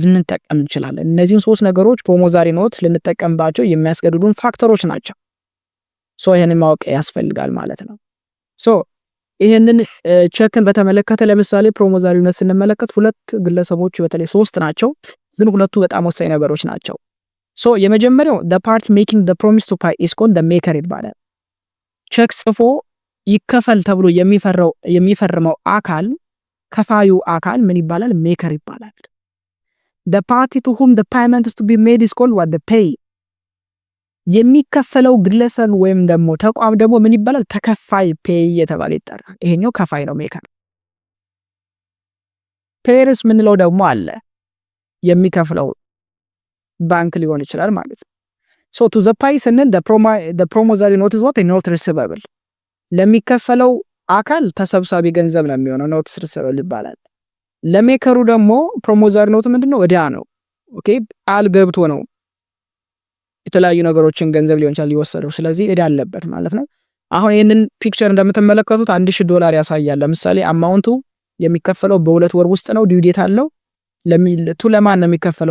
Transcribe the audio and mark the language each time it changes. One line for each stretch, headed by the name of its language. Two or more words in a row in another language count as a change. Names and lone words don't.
Amharic: ልንጠቀም እንችላለን። እነዚህን ሶስት ነገሮች
English: promissory note
Amharic: ልንጠቀምባቸው የሚያስገድዱን ፋክተሮች ናቸው። ይሄንን ማወቅ ያስፈልጋል ማለት ነው። ይሄንን ቼክን በተመለከተ ለምሳሌ
English: promissory note
Amharic: ስንመለከት ሁለት ግለሰቦች በተለይ ሶስት ናቸው፣ ግን ሁለቱ በጣም ወሳኝ ነገሮች ናቸው። የመጀመሪያው
English: the party making the promise to pay is called the maker
Amharic: ይባላል። ቼክ ጽፎ ይከፈል ተብሎ የሚፈርመው አካል ከፋዩ አካል ምን ይባላል? ሜከር ይባላል።
English: the party to whom the payment is to be made is called what? the pay
Amharic: የሚከፈለው ግለሰብ ወይም ደግሞ ተቋም ደግሞ ምን ይባላል? ተከፋይ ፔይ የተባለ ይጠራል። ይሄኛው ከፋይ ነው ሜከር። ፔርስ ምንለው ደግሞ አለ የሚከፍለው ባንክ ሊሆን ይችላል ማለት ነው።
English: to the pay
Amharic: ስንል
English: the promissory note is what? a note receivable
Amharic: ለሚከፈለው አካል ተሰብሳቢ ገንዘብ ነው የሚሆነው
English: note receivable
Amharic: ይባላል። ለሜከሩ ደግሞ
English: promissory note
Amharic: ምንድነው? እዳ ነው። ኦኬ ቃል ገብቶ ነው የተለያዩ ነገሮችን ገንዘብ ሊሆን ይችላል ይወሰደው። ስለዚህ እዳ አለበት ማለት ነው። አሁን ይሄንን ፒክቸር እንደምትመለከቱት $1000 ያሳያል። ለምሳሌ አማውንቱ የሚከፈለው በ2 ወር ውስጥ ነው።
English: due date
Amharic: አለው። ለማን ነው የሚከፈለው?